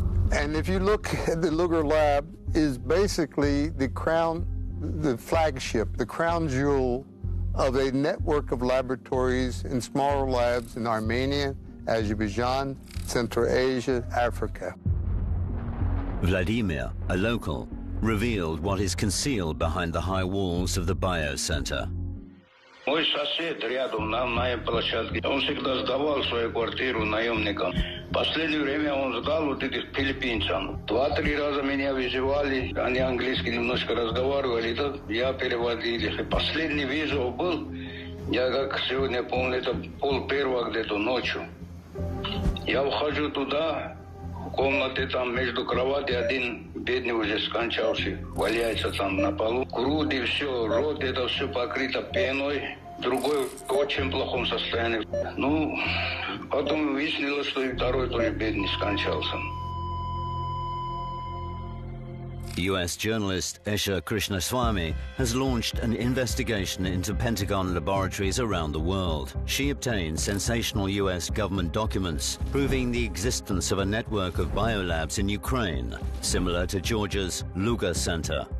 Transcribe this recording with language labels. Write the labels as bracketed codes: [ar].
[en] And if you look at the Lugar Lab, is basically the crown, the flagship, the crown jewel of a network of laboratories and smaller labs in Armenia, Azerbaijan, Central Asia, Africa. Vladimir, a local, revealed what is concealed behind the high walls of the biocenter. [ru] Мой сосед рядом на моей площадке, он всегда сдавал свою квартиру наемникам. В последнее время он сдал вот этих филиппинцам. 2-3 раза меня вызывали, они английский немножко разговаривали, да, я переводил их. И последний вызов был, я как сегодня помню, это 12:30 где-то ночью. Я ухожу туда, в комнате там между кровати один бедный уже скончался, валяется там на полу. Груди, все, рот, это все покрыто пеной. Другой в очень плохом состоянии. Ну, потом выяснилось, что и второй тоже бедный скончался. [en] U.S. journalist Esha Krishnaswamy has launched an investigation into Pentagon laboratories around the world. She obtained sensational U.S. government documents proving the existence of a network of biolabs in Ukraine, similar to Georgia's Lugar Center.